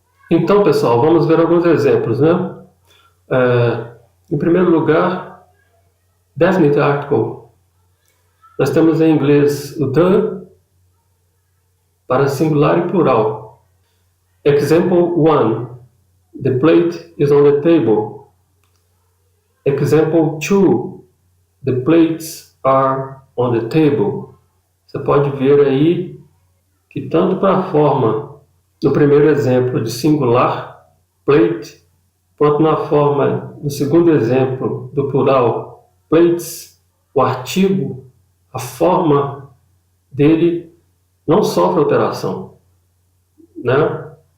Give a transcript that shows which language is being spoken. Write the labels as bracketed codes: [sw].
[pt] Então, pessoal, vamos ver alguns exemplos, né? Em primeiro lugar, definite article. Nós temos em inglês o the para singular e plural. [en] Example 1. The plate is on the table. Example 2. The plates are on the table. [pt] Você pode ver aí que tanto para a forma no primeiro exemplo de singular, plate, quanto na forma do segundo exemplo do plural, plates, o artigo, a forma dele não sofre alteração, né?